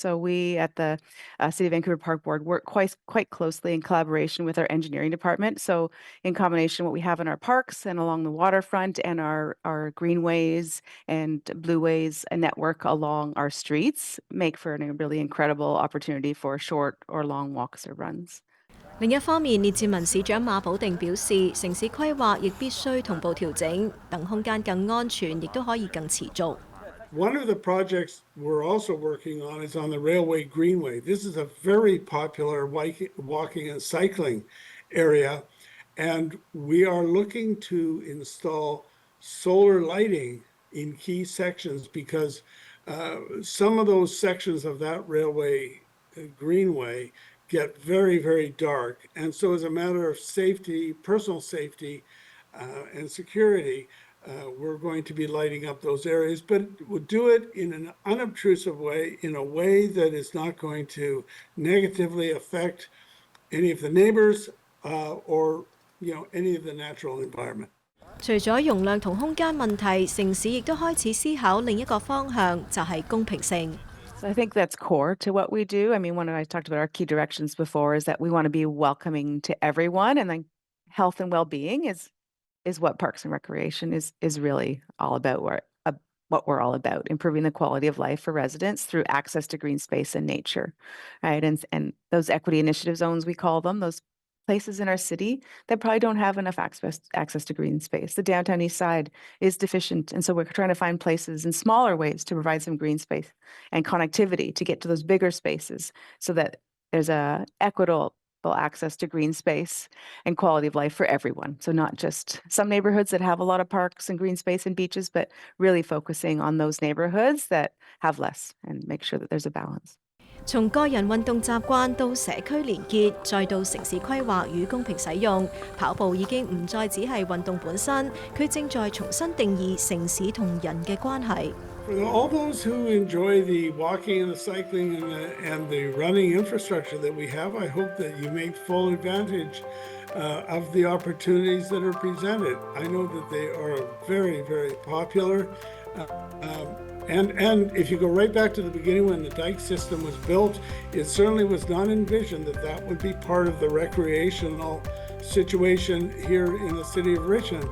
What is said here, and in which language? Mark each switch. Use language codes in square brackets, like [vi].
[en] So we at the City of Vancouver Park Board work quite closely in collaboration with our engineering department. So in combination, what we have in our parks and along the waterfront and our greenways and blueways, a network along our streets make for a really incredible opportunity for short or long walks or runs. [yue] 另一方面，列治文市長馬保定表示，城市規劃亦必須同步調整，等空間更安全，亦都可以更持續。 [en] One of the projects we're also working on is on the Railway Greenway. This is a very popular walking and cycling area, and we are looking to install solar lighting in key sections because some of those sections of that railway greenway get very, very dark. And so as a matter of safety, personal safety and security, we're going to be lighting up those areas, but we'll do it in an unobtrusive way, in a way that is not going to negatively affect any of the neighbors or any of the natural environment. [yue] 除咗容量同空間問題，城市亦都開始思考另一個方向，就係公平性。 [en] So I think that's core to what we do. I mean, one of I talked about our key directions before is that we want to be welcoming to everyone, and then health and well-being is what Parks and Recreation is really all about. What we're all about, improving the quality of life for residents through access to green space and nature, right? And those equity initiative zones, we call them, those places in our city that probably don't have enough access to green space. The downtown east side is deficient, and so we're trying to find places in smaller ways to provide some green space and connectivity to get to those bigger spaces so that there's a equitable access to green space and quality of life for everyone. So not just some neighborhoods that have a lot of parks and green space and beaches, but really focusing on those neighborhoods that have less and make sure that there's a balance. [yue] 從個人運動習慣到社區連結，再到城市規劃與公平使用，跑步已經唔再只係運動本身，佢正在重新定義城市同人嘅關係。 [en] For all those who enjoy the walking and the cycling and the running infrastructure that we have, I hope that you make full advantage of the opportunities that are presented. I know that they are very, very popular. And if you go right back to the beginning when the dike system was built, it certainly was not envisioned that that would be part of the recreational situation here in the city of Richmond.